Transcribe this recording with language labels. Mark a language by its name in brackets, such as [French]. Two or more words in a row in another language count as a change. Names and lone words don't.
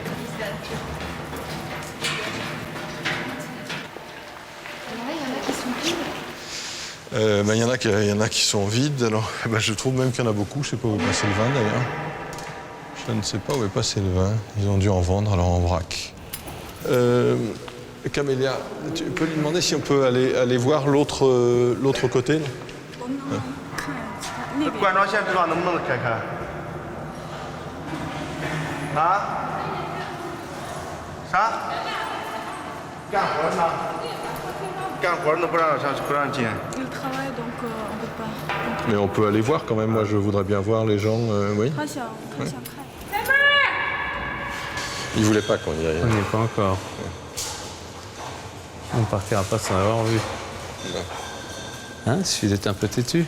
[French] Il y en a qui sont vides. Alors, je trouve même qu'il y en a beaucoup. Je ne sais pas où est passé le vin d'ailleurs. Je ne sais pas où est passé le vin. Ils ont dû en vendre, alors en vrac. Camélia, tu peux lui demander si on peut aller voir l'autre côté là? [Chinese] 我们能看其他那边。管状线知道能不能开开？啊？啥？干活呢？干活呢不让上，不让进。 [French] Il travaille donc on peut pas. Mais on peut aller voir quand même. Moi, je voudrais bien voir les gens. Oui. [Chinese] 他想看。 [French] Ils voulaient pas qu'on y aille. On n'y est pas encore. On partira pas sans avoir vu. Hein, il suffit d'être un peu têtu.